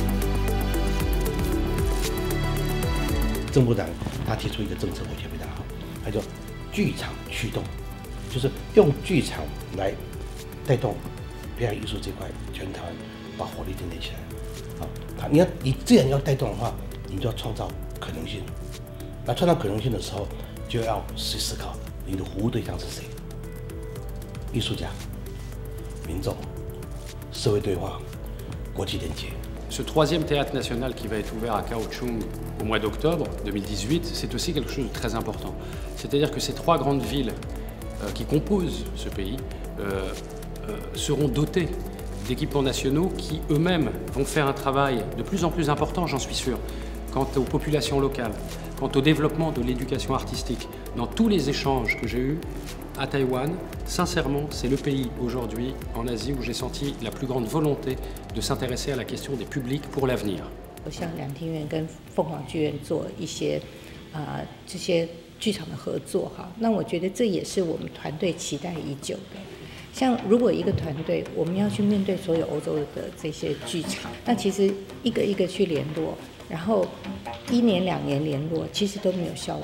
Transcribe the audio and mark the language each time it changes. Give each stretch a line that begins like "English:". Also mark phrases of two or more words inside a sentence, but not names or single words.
Chinese: 郑部长他提出一个政策，我觉得非常好，他叫剧场驱动，就是用剧场来带动表演艺术这块，全台湾把火力建立起来。好，你既然要带动的话，你就要创造可能性。那创造可能性的时候，就要去思考你的服务对象是谁？艺术家、民众、社会对话、国际连接。
French: Ce troisième théâtre national qui va être ouvert à Kaohsiung au mois d'octobre 2018, c'est aussi quelque chose de très important. C'est-à-dire que ces trois grandes villes qui composent ce pays seront dotées d'équipements nationaux qui eux-mêmes vont faire un travail de plus en plus important, j'en suis sûr, quant aux populations locales, quant au développement de l'éducation artistique. Dans tous les échanges que j'ai eus à Taïwan, sincèrement, c'est le pays aujourd'hui en Asie où j'ai senti la plus grande volonté de s'intéresser à la question des publics pour l'avenir.
Chinese: 像两厅院跟凤凰剧院做一些这些剧场的合作哈，那我觉得这也是我们团队期待已久的。像如果一个团队我们要去面对所有欧洲的这些剧场，那其实一个一个去联络，然后1年2年联络，其实都没有效果。